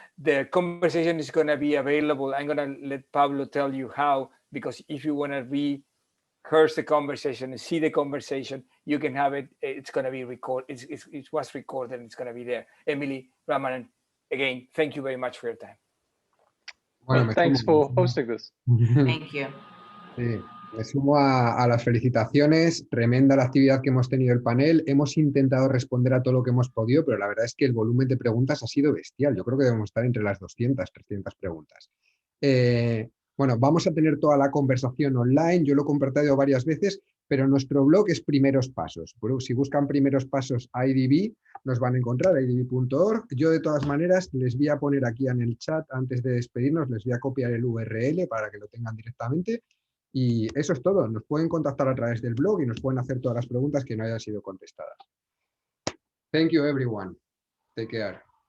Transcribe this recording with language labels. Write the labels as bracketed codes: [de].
[en] The conversation is going to be available. I'm going to let Pablo tell you how, because if you want to rehearse the conversation and see the conversation, you can have it. It's going to be recorded. It was recorded and it's going to be there. Emily, Ramanan, again, thank you very much for your time. Well, thanks for hosting this. Thank you. [es] Sí. Me sumo a las felicitaciones, tremenda la actividad que hemos tenido el panel, hemos intentado responder a todo lo que hemos podido, pero la verdad es que el volumen de preguntas ha sido bestial, yo creo que debemos estar entre las 200, 300 preguntas. Bueno, vamos a tener toda la conversación online, yo lo he compartido varias veces, pero nuestro blog es Primeros Pasos. Bueno, si buscan Primeros Pasos IDB, nos van a encontrar, idb.org. Yo de todas maneras les voy a poner aquí en el chat, antes de despedirnos, les voy a copiar el URL para que lo tengan directamente. Y eso es todo. Nos pueden contactar a través del blog y nos pueden hacer todas las preguntas que no hayan sido contestadas. [en] Thank you, everyone. Take care.